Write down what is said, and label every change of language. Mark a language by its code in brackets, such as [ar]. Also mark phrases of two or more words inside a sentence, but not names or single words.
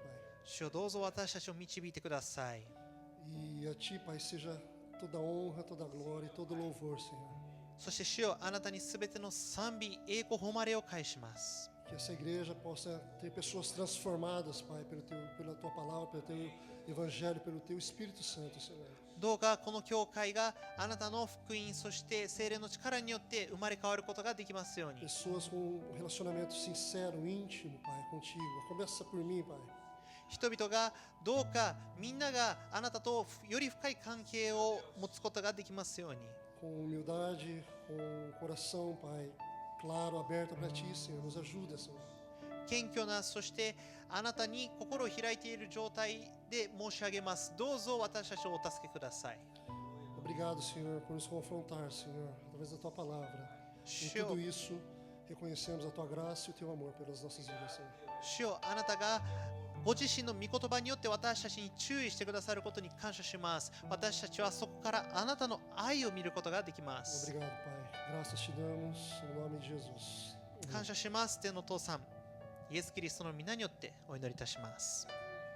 [ja] 主よ、どうぞ私たちを導いてください。 [pt] E a Ti, Pai, seja toda honra, toda glória e todo louvor, Senhor. [ja] そして主よ、あなたにすべての賛美、栄光、誉れを返します。 [pt] Que essa igreja possa ter pessoas transformadas, Pai, pela Tua palavra, pelo Teu evangelho, pelo Teu Espírito Santo, Senhor. [ja] どうかこの教会があなたの福音、そして聖霊の力によって生まれ変わることができますように。 [pt] Pessoas com um relacionamento sincero, íntimo, Pai, contigo. Começa por mim, Pai. [ja] 人々がどうかみんながあなたとより深い関係を持つことができますように。 [pt] Com humildade, com coração, Pai, claro, aberto para Ti, Senhor. Nos ajuda, Senhor. [ja] 謙虚な、そしてあなたに心を開いている状態で申し上げます。どうぞ私たちをお助けください。 [pt] Obrigado, Senhor, por nos confrontar, Senhor, através da Tua palavra. Em [ja] 主よ [pt] tudo isso, reconhecemos a Tua graça e o Teu amor pelas nossas vidas, Senhor. [ja] 主よ、あなたがご自身の御言葉によって私たちに注意してくださることに感謝します。私たちはそこからあなたの愛を見ることができます。 [pt] Obrigado, Pai. Graças te damos, em nome de Jesus. [ja] 感謝します。天のお父さん、イエス・キリストの皆によってお祈りいたします。